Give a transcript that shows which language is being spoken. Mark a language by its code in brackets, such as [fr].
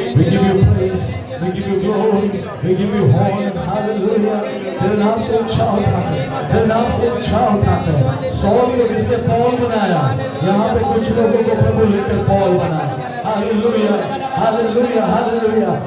[en] We give you praise, we give you glory, we give you honor. Hallelujah. [hi] तेरे नाम को ऊंचा उठाते, तेरे नाम को ऊंचा उठाते. सॉल को जिसने पॉल बनाया, यहाँ पे कुछ लोगों को प्रभु लेकर पॉल बनाया. Hallelujah, hallelujah, hallelujah.